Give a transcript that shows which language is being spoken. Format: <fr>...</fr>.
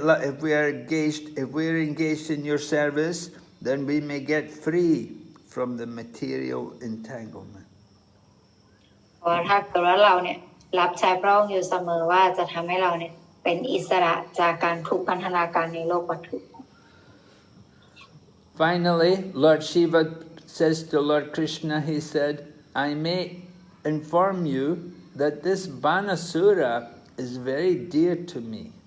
<en>If we are engaged in your service, then we may get free from the material entanglement.</en> <th>เพราะถ้าเกิดว่าเราเนี่ยรับใช้พระองค์อยู่เสมอว่าจะทำให้เราเนี่ยเป็นอิสระจากการถูกพันธนาการในโลกวัตถุ</th> <en>Finally, Lord Shiva says to Lord Krishna, he said, I may inform you that this Banasura is very dear to me.</en>